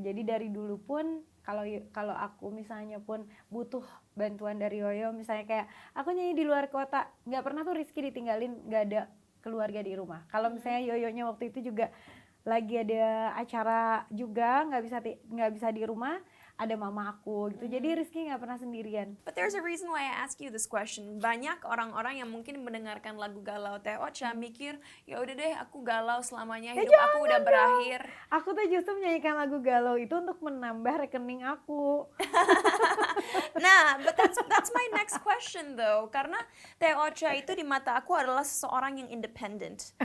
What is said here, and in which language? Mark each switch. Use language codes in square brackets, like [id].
[id] Jadi dari dulu pun kalau aku misalnya pun butuh bantuan dari Yoyo, misalnya kayak aku nyanyi di luar kota, nggak pernah tuh Rizky ditinggalin, nggak ada keluarga di rumah. Kalau misalnya Yoyonya waktu itu juga lagi ada acara juga, nggak bisa di rumah, ada mama aku gitu. Jadi Rizky nggak pernah sendirian. [en] But there's a reason why I ask you this question. [id] Banyak orang-orang yang mungkin mendengarkan lagu galau Teh Ocha mikir, ya udah deh aku galau selamanya, hidup aku udah berakhir. Aku tuh justru menyanyikan lagu galau itu untuk menambah rekening aku. Nah, [en] but that's my next question though. [id] Karena Teh Ocha itu di mata aku adalah seseorang yang independent.